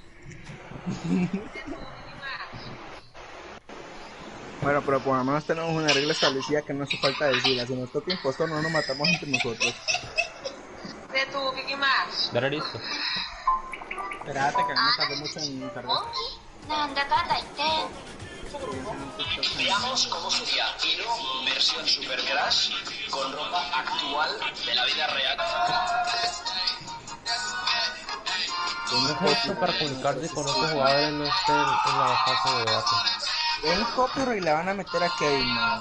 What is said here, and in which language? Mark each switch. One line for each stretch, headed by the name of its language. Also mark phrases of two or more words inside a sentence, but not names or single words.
Spanish: Bueno, pero por lo menos tenemos una regla establecida que no hace falta decirla. Si nos toca impostor, no nos matamos entre nosotros. De tu Vicky Max. Ya era listo. Espérate, que no me tardé mucho en cargar.
Japanese: なんだかんだ言って
Spanish: Veamos cómo sería Hilo versión Super Crash con ropa actual de la vida real. ¿Cómo es esto para comunicarse con otros jugadores no esté en la fase de debate? El copyright le van a meter a Kevin, man.